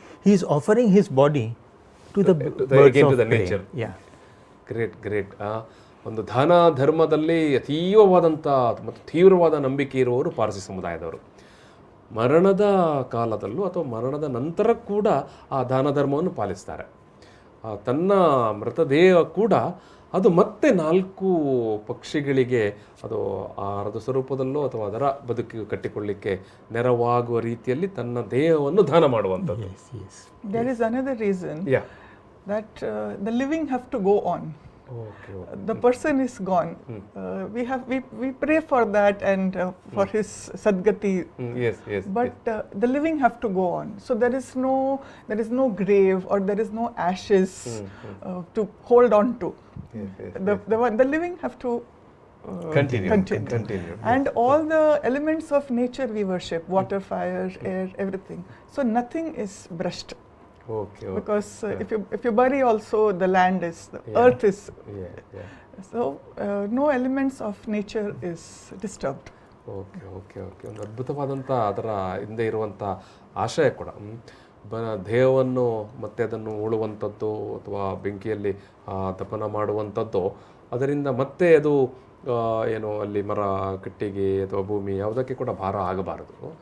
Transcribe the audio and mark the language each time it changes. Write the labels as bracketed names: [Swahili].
[English] He is offering his body to the birds of prey. Nature. Yeah. Great. [Kannada] ಒಂದು ದಾನ ಧರ್ಮದಲ್ಲಿ ಅತೀವವಾದಂಥ ಮತ್ತು ತೀವ್ರವಾದ ನಂಬಿಕೆ ಇರುವವರು ಪಾರ್ಸಿ ಸಮುದಾಯದವರು. ಮರಣದ ಕಾಲದಲ್ಲೂ ಅಥವಾ ಮರಣದ ನಂತರ ಕೂಡ ಆ ದಾನ ಧರ್ಮವನ್ನು ಪಾಲಿಸ್ತಾರೆ. ತನ್ನ ಮೃತದೇಹ ಕೂಡ ಅದು ಮತ್ತೆ 4 ಪಕ್ಷಿಗಳಿಗೆ ಅದು ಆಹಾರದ ಸ್ವರೂಪದಲ್ಲೋ ಅಥವಾ ಅದರ ಬದುಕಿಗೆ ಕಟ್ಟಿಕೊಳ್ಳಿಕ್ಕೆ ನೆರವಾಗುವ ರೀತಿಯಲ್ಲಿ ತನ್ನ ದೇಹವನ್ನು ದಾನ ಮಾಡುವಂಥದ್ದು. [English] There is another reason that the living have to go on. The person is gone. We pray for that and for his sadgati. Yes. But the living have to go on. So there is no grave or there is no ashes to hold on to. The living have to continue. And all the elements of nature we worship: water, fire, air, everything. So nothing is brushed. Because if you bury also, the land is, the earth is. So no elements of nature is disturbed. Okay. [Kannada] ಒಂದು ಅದ್ಭುತವಾದಂಥ ಅದರ ಹಿಂದೆ ಇರುವಂಥ ಆಶಯ ಕೂಡ ದೇಹವನ್ನು ಮತ್ತೆ ಅದನ್ನು ಉಳುವಂಥದ್ದು ಅಥವಾ ಬೆಂಕಿಯಲ್ಲಿ ದಫನ ಮಾಡುವಂಥದ್ದು, ಅದರಿಂದ ಮತ್ತೆ ಅದು ಏನು ಅಲ್ಲಿ ಮರ, ಕಟ್ಟಿಗೆ ಅಥವಾ ಭೂಮಿ ಯಾವುದಕ್ಕೆ ಕೂಡ ಭಾರ ಆಗಬಾರದು.